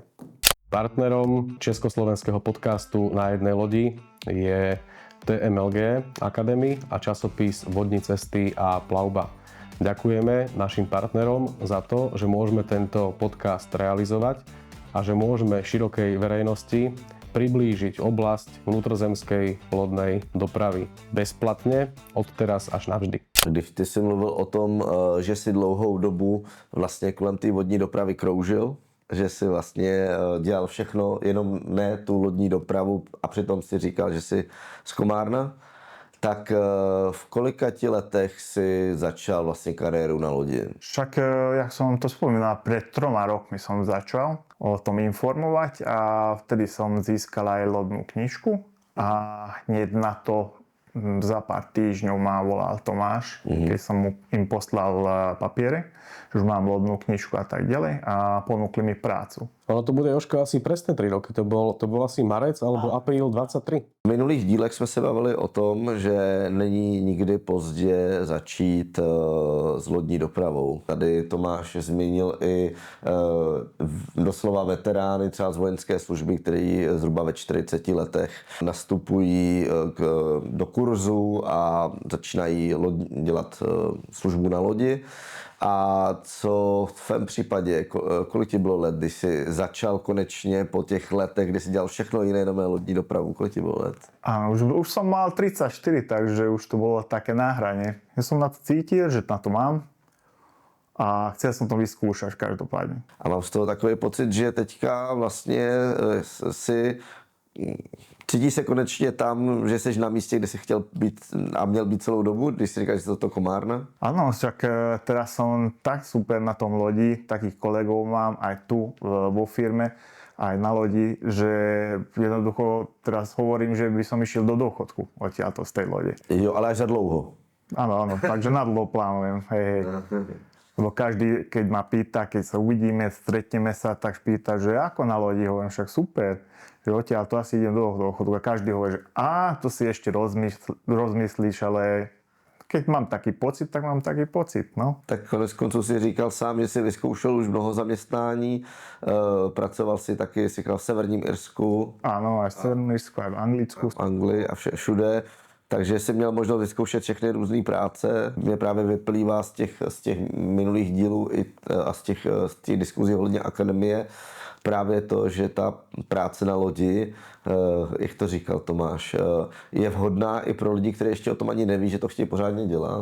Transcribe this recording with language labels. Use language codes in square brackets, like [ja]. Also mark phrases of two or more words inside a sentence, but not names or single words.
[sk] Partnerom československého podcastu Na jednej lodi je TMLG Academy a časopis Vodní cesty a plavba. Ďakujeme našim partnerom za to, že môžeme tento podcast realizovať a že môžeme širokej verejnosti priblížiť oblasť vnútrozemskej lodnej dopravy bezplatne od teraz až navždy. [cs] Když ty jsi mluvil o tom, že si dlouhou dobu vlastně kolem té vodní dopravy kroužil, že si vlastně dělal všechno, jenom ne tu lodní dopravu a přitom si říkal, že jsi z Komárna, tak v kolika ti letech si začal vlastně kariéru na lodi? [sk] Však, jak som to spomínal, pred 3 rokmi som začal o tom informovať a vtedy som získal aj lodnú knižku a hneď na to za pár týždňov ma volal Tomáš, keď som mu im poslal papiere, že už mám lodnú knižku a tak ďalej a ponúkli mi prácu. Ono to bude, Jožko, asi presne 3 roky. To bol asi marec alebo apríl 23. [cs] V minulých dílech jsme se bavili o tom, že není nikdy pozdě začít s lodní dopravou. Tady Tomáš zmínil i doslova veterány třeba z vojenské služby, kteří zhruba ve 40 letech nastupují do kurzu a začínají dělat službu na lodi. A co v tvém případě, kolik ti bylo let, když jsi začal konečně po těch letech, kdy jsi dělal všechno jiné, jenom lodní dopravu, kolik ti bylo let? [sk] Áno, už som mal 34, takže už to bolo také na hrane. Ja som na to cítil, že na to mám a chcel som to vyskúšať každopádne. [cs] A mám z toho takový pocit, že teďka vlastně cítíš se konečně tam, že jsi na místě, kde jsi chtěl být a měl být celou dobu, když si říkáš, že to Komárna? [sk] Áno, však teraz som tak super na tom lodi, takých kolegov mám aj tu vo firme, aj na lodi, že jednoducho teraz hovorím, že by som išiel do dôchodku odtiaľto z tej lode. [cs] Jo, ale až za dlouho. [sk] Áno, takže na dlho plánujem. Hej. Lebo každý, keď ma pýta, keď sa uvidíme, stretneme sa, tak pýta, že ako na lodi, hovorím, však super, že odtiaľ to asi idem do dôchodku. A každý hovorí, že to si ešte rozmyslíš, ale keď mám taký pocit, tak mám taký pocit, no. [cs] Tak konec konců si říkal sám, že jsi vyzkoušel už mnoho zaměstnání, pracoval si taky, si v Severním Irsku. [sk] Áno, aj v Severním Irsku, aj v Anglicku. [cs] V Anglii a všude. Takže jsi měl možnost vyzkoušet všechny různé práce. Mě právě vyplývá z těch minulých dílů a z těch diskuzí ohledně akademie právě to, že ta práce na lodi, jak to říkal Tomáš, je vhodná i pro lidi, kteří ještě o tom ani neví, že to chtějí pořádně dělat.